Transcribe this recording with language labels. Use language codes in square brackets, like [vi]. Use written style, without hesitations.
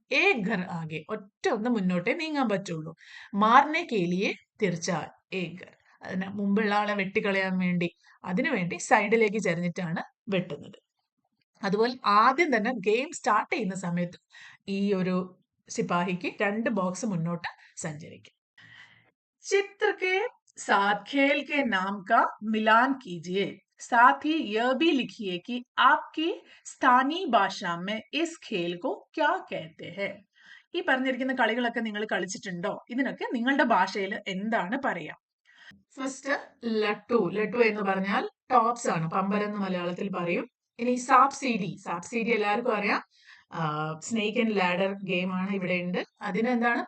[ml] ഏ ഘർ ആകെ, ഒറ്റ ഒന്ന് മുന്നോട്ടേ നീങ്ങാൻ പറ്റുള്ളൂ. [hi] മാർനെ കേലിയെ തിർച്ചാൽ ഏ ഘർ, [ml] അതിന് മുമ്പുള്ള ആളെ വെട്ടിക്കളയാൻ വേണ്ടി, അതിനുവേണ്ടി സൈഡിലേക്ക് ചരിഞ്ഞിട്ടാണ് വെട്ടുന്നത്. അതുപോലെ ആദ്യം തന്നെ ഗെയിം സ്റ്റാർട്ട് ചെയ്യുന്ന സമയത്ത് ഈ ഒരു സിപ്പാഹിക്ക് 2 ബോക്സ് മുന്നോട്ട് സഞ്ചരിക്കും. [hi] चित्र के साथ खेल के नाम का मिलान कीजिए, साथ ही यह भी लिखिए कि आपकी स्थानीय भाषा में इस खेल को क्या कहते हैं. [ml] ഈ പറഞ്ഞിരിക്കുന്ന കളികളൊക്കെ നിങ്ങൾ കളിച്ചിട്ടുണ്ടോ? ഇതിനൊക്കെ നിങ്ങളുടെ ഭാഷയിൽ എന്താണ് പറയാ? ഫസ്റ്റ് ലട്ടു, ലട്ടു എന്ന് പറഞ്ഞാൽ ടോപ്സ് ആണ്, പമ്പരം എന്ന് മലയാളത്തിൽ പറയും. ഇനി സാപ് സീഡി എല്ലാവർക്കും അറിയാം. സ്നേക്ക് ആൻഡ് ലാഡർ ഗെയിം ആണ് ഇവിടെ ഉണ്ട്. അതിനെന്താണ്?